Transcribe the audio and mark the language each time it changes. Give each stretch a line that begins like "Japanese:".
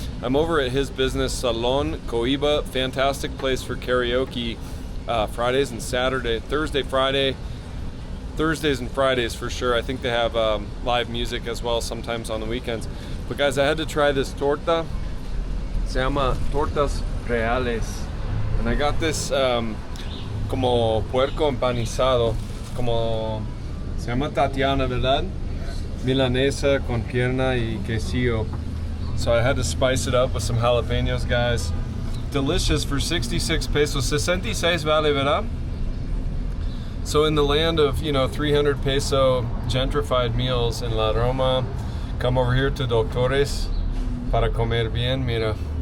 English: I'm over at his business, Salon, Kohiba, fantastic place for karaoke, Fridays and Saturday, Thursdays and Fridays for sure. I think they have live music as well sometimes on the weekends. But guys, I had to try this torta.
Spanish: Se llama tortas reales.
English: And I got this
Spanish: como puerco empanizado, como se llama Tatiana, ¿verdad? Milanesa con pierna y quesillo.
English: So I had to spice it up with some jalapenos, guys. Delicious for 66 pesos. 66
Spanish: vale, ¿verdad?
English: So in the land of, 300 peso gentrified meals in La Roma, come over here to Doctores
Spanish: para comer bien, mira.